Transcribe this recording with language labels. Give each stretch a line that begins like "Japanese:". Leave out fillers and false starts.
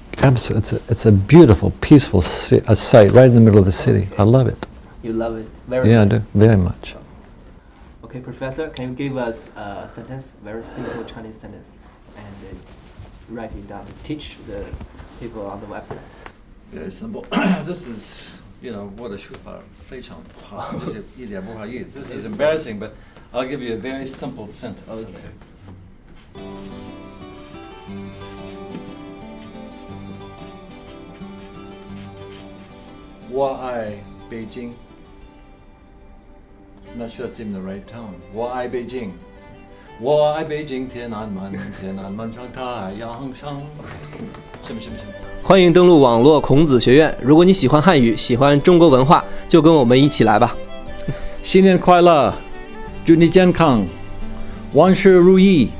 English: It's a beautiful, peaceful sight right in the middle of the city. I love it. You love it very much? Yeah, I do, very much. Okay, Professor, can you give us a sentence, very simple Chinese sentence, and write it down, teach the people on the website? Very simple. This is,
Chinese: 我的说法非常不好，就是一点不好意思.
English: This is embarrassing, but I'll give you a very simple sentence. Okay.
Chinese: 我爱北京.
English: I'm not sure that's even the right tone.
Chinese: 我爱北京. 我爱北京天安门长太阳升. 什么？欢迎登录网络孔子学院。如果你喜欢汉语，喜欢中国文化，就跟我们一起来吧。新年快乐，祝你健康，万事如意。